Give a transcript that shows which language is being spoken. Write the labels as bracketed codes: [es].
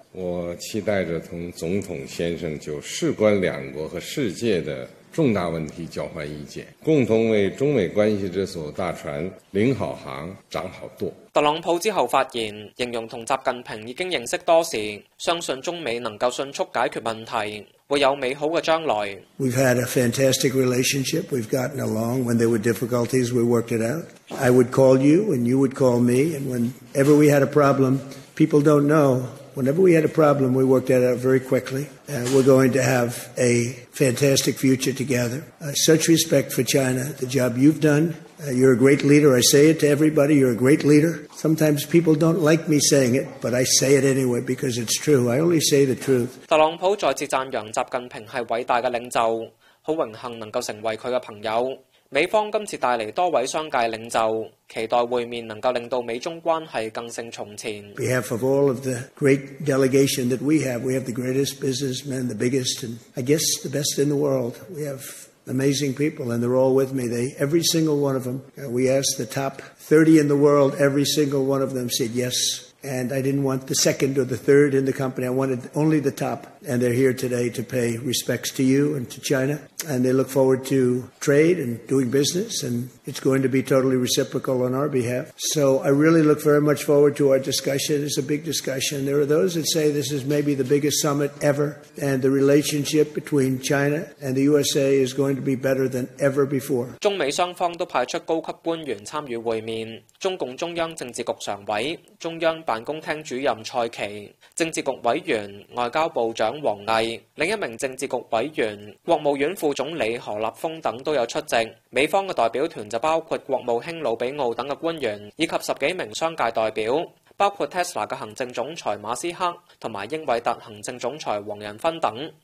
[zh] 我期待着同总统先生就事关两国和世界的重大问题交换意见，共同为中美关系这艘大船领好航、掌好舵。特朗普之后发言，形容同习近平已经认识多时，相信中美能够迅速解决问题，会有美好的将来。 [en] We've had a fantastic relationship. We've gotten along. When there were difficulties, we worked it out. I would call you, and you would call me. And whenever we had a problem, people don't know. Whenever we had a problem, we worked that out very quickly. We're going to have a fantastic future together. Such respect for China, the job you've done. You're a great leader. I say it to everybody. You're a great leader. Sometimes people don't like me saying it, but I say it anyway because it's true. I only say the truth. [zh] 特朗普再次讚揚習近平是偉大的領袖，很榮幸能夠成為他的朋友。美方今次帶來多位商界領袖，期待會面能夠令到美中關係更勝從前。 [en] On behalf of all of the great delegation that we have the greatest businessmen, the biggest, and I guess the best in the world. We have amazing people, and they're all with me. Every single one of them. We asked the top 30 in the world, every single one of them said yes. And I didn't want the second or the third in the company. I wanted only the top. And they're here today to pay respects to you and to China. And they look forward to trade and doing business. And it's going to be totally reciprocal on our behalf. So I really look very much forward to our discussion. It's a big discussion. There are those that say this is maybe the biggest summit ever. And the relationship between China and the USA is going to be better than ever before. [zh] 中美双方都派出高级官员参与会面。中共中央政治局常委、中央办公厅主任蔡奇、政治局委员、外交部长王毅、另一名政治局委员、国务院副总理何立峰等都有出席。美方的代表团就包括国务卿鲁比奥等的官员，以及十几名商界代表，包括 Tesla 的行政总裁马斯克和英伟达行政总裁王仁芬等。